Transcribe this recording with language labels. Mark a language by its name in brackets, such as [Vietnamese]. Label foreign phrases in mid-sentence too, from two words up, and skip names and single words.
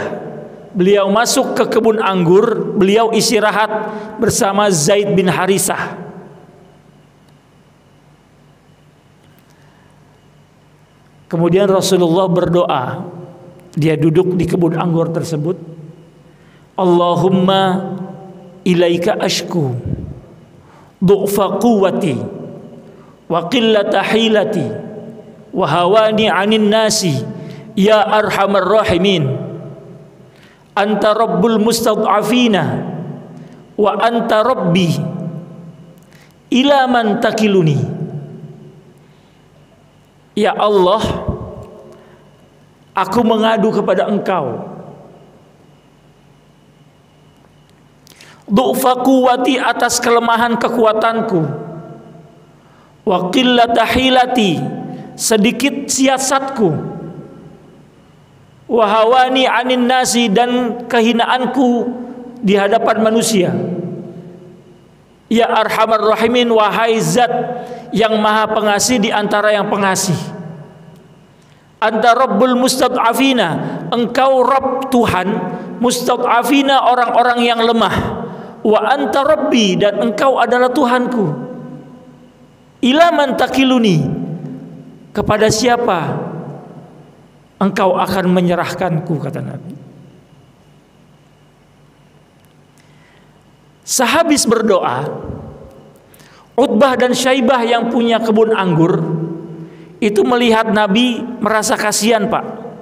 [Indonesian] Beliau masuk ke kebun anggur, beliau istirahat bersama Zaid bin Harisah. Kemudian Rasulullah berdoa. Dia duduk di kebun anggur tersebut. [Arabic] اللهم إليك أشكو ضعف قوتي وقلة حيلتي وهواني على الناس يا أرحم الراحمين. أنت رب المستضعفين وأنت ربي إلى من تكلني. [Indonesian] Ya Allah, aku mengadu kepada Engkau. [Arabic] ضعف قوتي, [Indonesian] atas kelemahan kekuatanku. [Arabic] وقلة حيلتي, [Indonesian] sedikit siasatku. [Arabic] وهواني على الناس, [Indonesian] dan kehinaanku di hadapan manusia. [Arabic] يا أرحم الراحمين, [Indonesian] wahai zat yang maha pengasih di antara yang pengasih. [Arabic] أنت رب المستضعفين, [Indonesian] engkau Rabb Tuhan mustad'afina, orang-orang yang lemah. [Arabic] وأنت ربي, [Indonesian] dan engkau adalah Tuhanku. [Arabic] إلى من تكلني, [Indonesian] kepada siapa engkau akan menyerahkanku, kata Nabi. Sehabis berdoa, Utbah dan Syaibah yang punya kebun anggur itu melihat Nabi, merasa kasihan Pak.